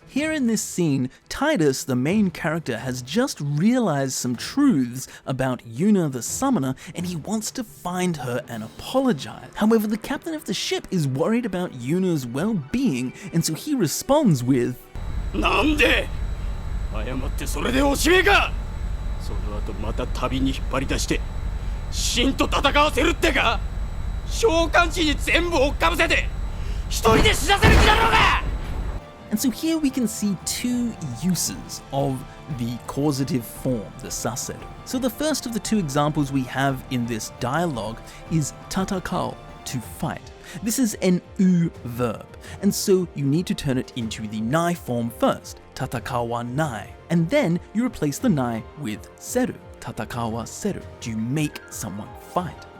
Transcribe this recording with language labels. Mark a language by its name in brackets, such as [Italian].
[English] Here in this scene, Titus, the main character, has just realized some truths about Yuna the summoner, and he wants to find her and apologize. However, the captain of the ship is worried about Yuna's well-being, and so he responds with, [Japanese] "Nande? 謝ってそれでおしめか?その後また旅に引っ張り出して、シンと戦わせるってか? 召喚士に全部追っかぶせて、一人で死なせる気だろうが!" [English] And so here we can see two uses of the causative form, the saseru. So the first of the two examples we have in this dialogue is tatakao, to fight. This is an u verb, and so you need to turn it into the nai form first, tatakawa nai, and then you replace the nai with seru, tatakawa seru, to make someone fight.